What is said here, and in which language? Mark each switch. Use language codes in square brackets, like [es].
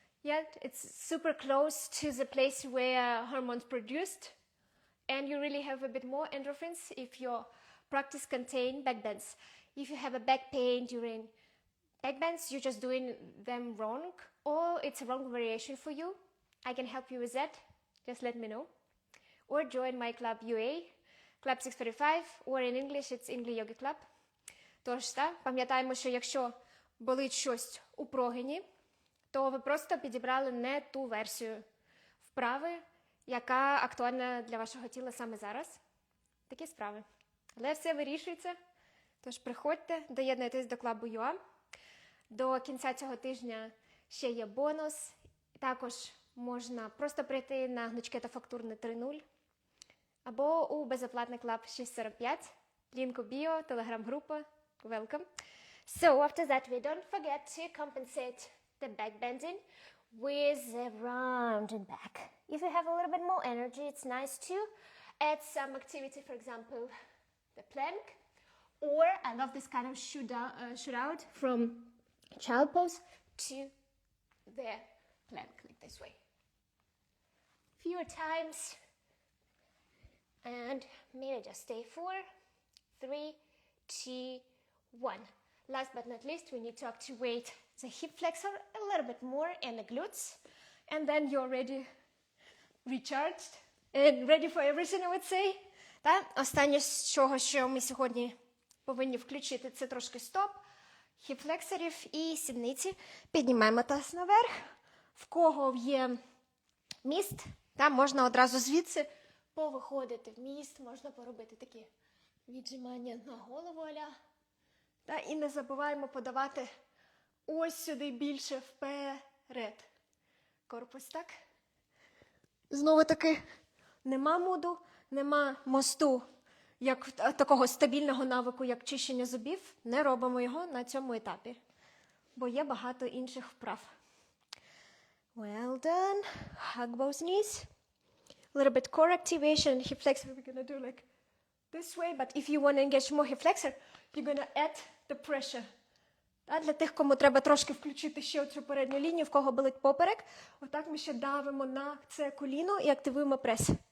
[en] Yeah, it's super close to the place where hormones produced, and you really have a bit more endorphins if your practice contain back bends. If you have a back pain during back bends, you're just doing them wrong, or it's a wrong variation for you. I can help you with that. Just let me know. Or join my club UA, Club 645, or in English it's English Yoga Club. [uk] Тож, пам'ятаємо, що якщо болить щось у прогині, то ви просто підібрали не ту версію вправи, яка актуальна для вашого тіла саме зараз. Такі справи. Але все вирішується. Тож приходьте, доєднуйтесь до клубу UA. До кінця цього тижня ще є бонус. Також можна просто прийти на гнучке та фактурне 3.0 або у безоплатний клуб 645. Лінк у біо, телеграм-група. [en] Welcome. So after that, we don't forget to compensate the back bending with the rounding back. If you have a little bit more energy, it's nice to add some activity, for example, the plank, or I love this kind of shoot out from child pose to the plank, like this way. Fewer times, and maybe just stay 4, 3, 2, 1. Last but not least, we need to activate the hip flexor a little bit more and the glutes, and then you're ready, recharged and ready for everything, I would say. [uk] Останнє з чого, що ми сьогодні повинні включити, це трошки стоп, хіп-флексорів і сідниці. Піднімаємо таз наверх. В кого є міст, там можна одразу звідси повиходити в міст, можна поробити такі віджимання на голову аля. І не забуваємо подавати ось сюди більше вперед. Корпус так. Знову таки, нема муду, нема мосту, як такого стабільного навику, як чищення зубів. Не робимо його на цьому етапі, бо є багато інших вправ. [en] Well done. Hug both knees. A little bit core activation. Hip flexor we're going to do like this way, but if you want to engage more hip flexor, you're going to add the pressure. [uk] Для тих, кому треба трошки включити ще оцю передню лінію, в кого болить поперек, отак ми ще давимо на це коліно і активуємо прес.